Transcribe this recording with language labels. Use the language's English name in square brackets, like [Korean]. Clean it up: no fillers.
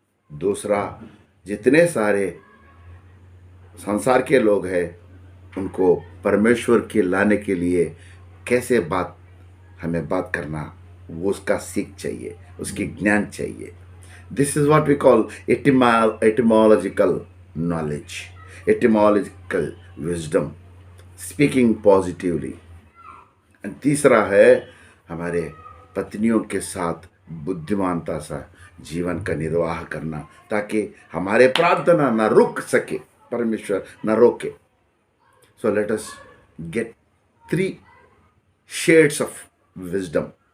[Hindi] दूसरा, जितने सारे संसार के लोग हैं उनको परमेश्वर के लाने के लिए कैसे हमें बात करना, वो उसका सीख चाहिए, उसकी ज्ञान चाहिए. [English] This is what we call etymological knowledge. etymological wisdom, speaking positively. [Hindi] And तीसरा है हमारे पत्नियों के साथ बुद्धिमानता सा जीवन का निर्वाह करना, ताकि हमारे प्रार्थना न रुक सके, परमेश्वर न रोके. [English] So let us get 3 shades of wisdom.